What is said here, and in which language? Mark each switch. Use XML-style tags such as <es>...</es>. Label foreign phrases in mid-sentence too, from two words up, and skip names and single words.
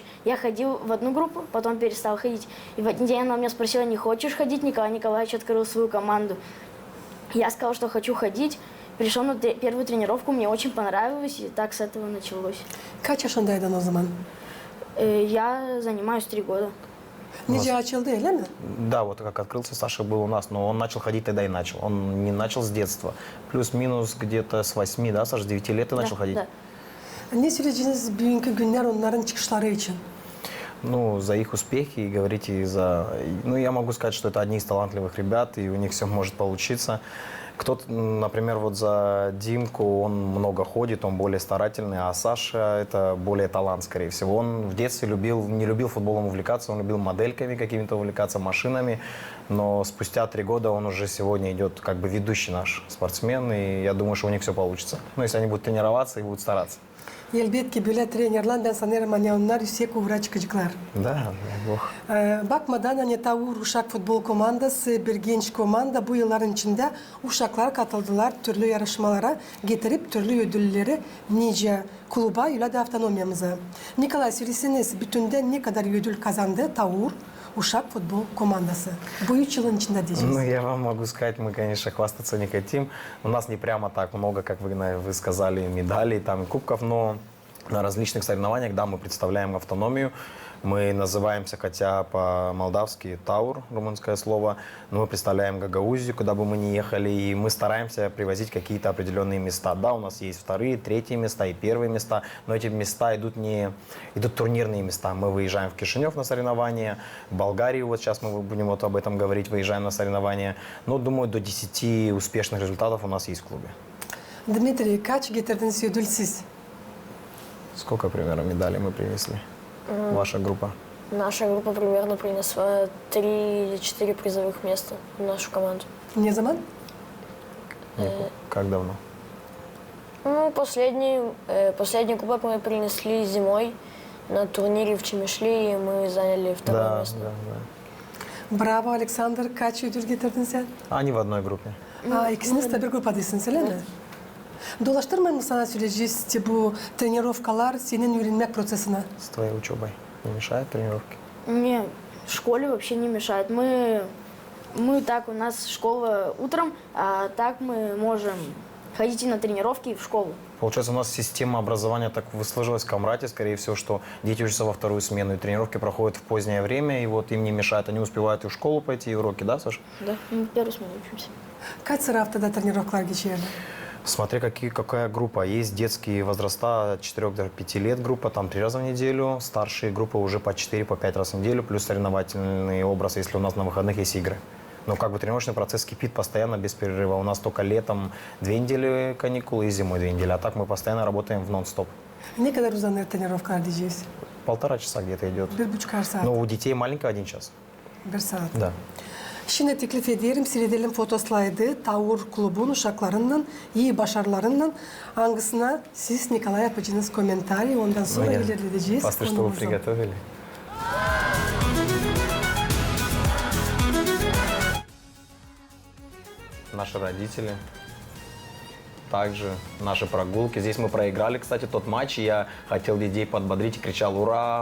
<ru>Я ходил в одну группу, потом перестал ходить, и в один день она меня спросила, не хочешь ходить? Николай Николаевич открыл свою команду. Я сказал, что хочу ходить. Пришел на первую тренировку, мне очень понравилось, и так с этого началось.</ru> <gag>Kaç yaşındaydın o zaman?</gag> <ru>Я занимаюсь 3 года.</ru> <gag>Nice açıldı öyle mi?</gag> <ru>Да, вот как открылся, Саша был у нас, но он начал ходить тогда и начал. Он не начал с детства. Плюс-минус где-то с 8, да, Саша, с 9 лет ты начал ходить? Да.</ru> <gag>Ne söyleyeceğiniz bugünkü günler onların çıkışları için?</gag> <ru>Ну, за их успехи и говорите за... Ну, я могу сказать, что это одни из талантливых ребят, и у них все может получиться. Кто-то, например, вот за Димку, он много ходит, он более старательный, а Саша – это более талант, скорее всего. Он в детстве не любил футболом увлекаться, он любил модельками какими-то увлекаться, машинами, но спустя 3 года он уже сегодня идет как бы ведущий наш спортсмен, и я думаю, что у них все получится. Ну, если они будут тренироваться и будут стараться.</ru> <gag>Elbette böyle trenerler ben sanırım hani onlar yüksek uğra çıkacaklar.</gag> <ru>Да, дай бог.</ru> <gag>Bakmadan hani Taur Uşak Futbol Komandası bir genç komanda bu yılların içinde uşaklar katıldılar türlü yarışmalara getirip türlü ödülleri nice kluba ile de avtonomyamıza. Nikolay söyleseniz bütünde ne kadar ödül kazandı Taur Uşak Futbol Komandası? Bu 3 yılın içinde diyeceğiz.</gag> <ru>Ну, я вам могу сказать, мы, конечно, хвастаться не хотим. У нас не прямо так много, как вы сказали, медалей там, и кубков, но на различных соревнованиях, да, мы представляем автономию. Мы называемся, хотя по-молдавски Таур, румынское слово, но мы представляем Гагаузию, куда бы мы ни ехали, и мы стараемся привозить какие-то определенные места. Да, у нас есть вторые, третьи места и первые места, но эти места идут турнирные места. Мы выезжаем в Кишинев на соревнования, в Болгарию, вот сейчас мы будем вот об этом говорить, выезжаем на соревнования. Но, думаю, до 10 успешных результатов у нас есть в клубе. Дмитрий,</ru> <gag>kaç getirdiniz ödül siz?</gag> <ru>Сколько примерно медалей мы принесли? Ваша группа? Наша группа примерно принесла 3 или 4 призовых места в нашу команду.</ru> <gag>Ne zaman?</gag> <ru>Как давно? Ну, последний кубок мы принесли зимой на турнире в Чемишли, и мы заняли второе место.</ru> <gag>Bravo Alexander. Kaç ödül getirdin sen?</gag> <ru>Они в одной группе.</ru> <gag>İkisiniz de bir grupadasınız öyle mi? Dolaştırmayın mı sana süreci bu trenirovkalar senin öğrenmek prosesine?</gag> <ru>С твоей учебой не мешает тренировки? Мне в школе вообще не мешает. Мы так, у нас школа утром, а так мы можем ходить и на тренировки, и в школу. Получается, у нас система образования так сложилась в Камрате, скорее всего, что дети учатся во вторую смену, и тренировки проходят в позднее время, и вот им не мешает, они успевают и в школу пойти, и уроки, да, Саша? Да, мы в первую смену учимся. Kaç sıra haftada trenirovkalar geçerli? Смотри, какая группа. Есть детские возраста от 4 до 5 лет группа, там 3 раза в неделю. Старшие группы уже по 4, по 5 раз в неделю, плюс соревновательный образ, если у нас на выходных есть игры. Но как бы тренировочный процесс кипит постоянно, без перерыва. У нас только летом 2 недели каникулы и зимой 2 недели. А так мы постоянно работаем в нон-стоп. Ne kadar uzanır trenirovkalar diyeceğiz? 1,5 часа где-то идет.</ru> <gag>1,5 saat.</gag> <ru>Но у детей маленького 1 час.</ru> <gag>1 saat.</gag> <ru>Да.</ru> <gag>Şimdi teklif ederim, seyredelim fotoslaydı. Tavur klubun uşaklarından, iyi başarılarından hangisine siz Nikolay yapacağınız komentari, ondan sonra ilerleyeceğiz.</gag> <ru>Посмотри, что вы</ru> <gag>konumuza.</gag> <ru>приготовили. Наши родители, также наши прогулки. Здесь мы проиграли, кстати, тот матч. Я хотел детей подбодрить и кричал: «Ура!»</ru>